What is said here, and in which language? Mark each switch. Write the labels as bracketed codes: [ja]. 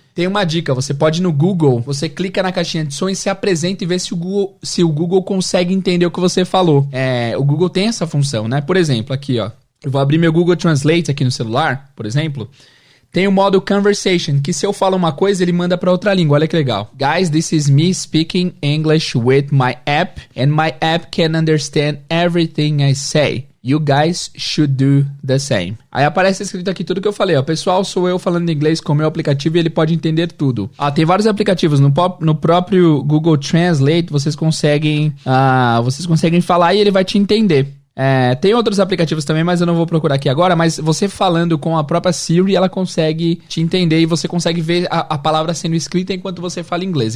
[pt] Tem uma dica, você pode ir no Google, você clica na caixinha de som e se apresenta e vê se o Google consegue entender o que você falou. O Google tem essa função, né? Por exemplo, aqui, ó. Eu vou abrir meu Google Translate aqui no celular, por exemplo. Tem o modo Conversation, que se eu falo uma coisa, ele manda para outra língua. Olha que legal. [en] Guys, this is me speaking English with my app, and my app can understand everything I say. You guys should do the same. [pt] Aí aparece escrito aqui tudo que eu falei, ó. Pessoal, sou eu falando inglês com o meu aplicativo e ele pode entender tudo. Tem vários aplicativos. No próprio Google Translate, vocês conseguem falar e ele vai te entender. Tem outros aplicativos também, mas eu não vou procurar aqui agora. Mas você falando com a própria Siri, ela consegue te entender e você consegue ver a palavra sendo escrita enquanto você fala inglês.